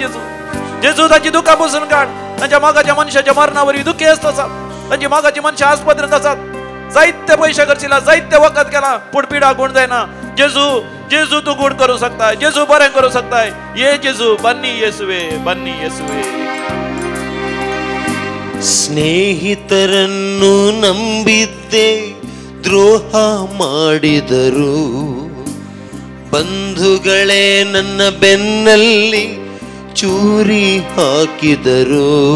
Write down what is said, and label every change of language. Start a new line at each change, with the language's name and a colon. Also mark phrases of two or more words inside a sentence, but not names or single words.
Konkani: जेजू जेजू तांची दुखां पसून काड. तांच्या मोगाच्या मनशाच्या मरणावरवी दुखी आसतात. तांची मोगाची मनशां आस्पत्रेंत आसात. जायते पयशे खर्चिला, जायते वखद केला, पूण पिडा गुण जायना. जेजू जेजू तूं गुण करूं शकताय. जेजू बरें करूं शकताय. ये जेजू,
Kannada: ಬನ್ನಿ ಯೇಸುವೆ, ಬನ್ನಿ ಯೇಸುವೆ. ಸ್ನೇಹಿತರನ್ನು ನಂಬಿದ್ದೆ, ದ್ರೋಹ ಮಾಡಿದರು. ಬಂಧುಗಳೇ ನನ್ನ ಬೆನ್ನಲ್ಲಿ ಚೂರಿ ಹಾಕಿದರು.